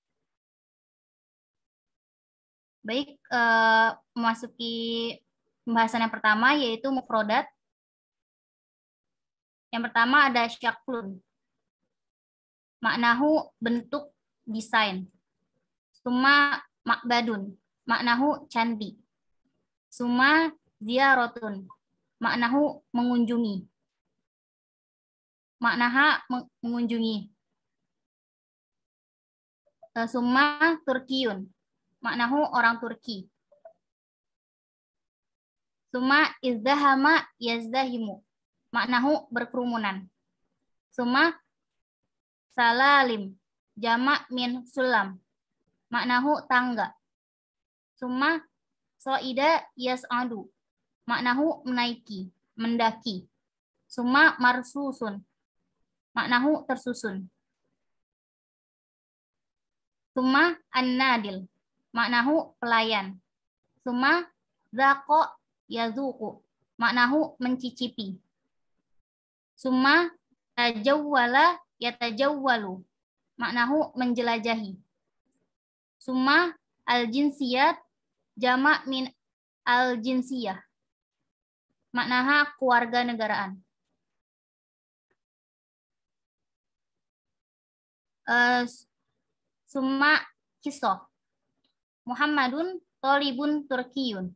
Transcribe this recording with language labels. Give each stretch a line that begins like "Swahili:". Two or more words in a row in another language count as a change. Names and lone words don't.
Indonesian: Baik, memasuki pembahasan yang pertama, yaitu mufrodat. Yang pertama ada syaklun. Maknahu bentuk desain.
Arabic: ثم معبد. معناه candi. ثم زيارة، معناه mengunjungi.
Indonesian: Maknaha mengunjungi.
Arabic: ثم تركي، معناه
Indonesian: orang Turki.
Arabic: ثم ازدحم يزدحم، معناه berkerumunan. ثم سلالم, جمع من سلم، معناه tangga. ثم صعد يصعد، معناه
Indonesian: menaiki, mendaki.
Arabic: ثم مرصوص، معناه tersusun. ثم النادل، معناه pelayan. ثم ذاق يذوق، معناه mencicipi. ثم تجول يتجول، معناه menjelajahi. ثم الجنسيات جمع من الجنسية، معناها
Indonesian: keluarga negaraan.
Arabic: ثم قصة. محمد طالب تركي.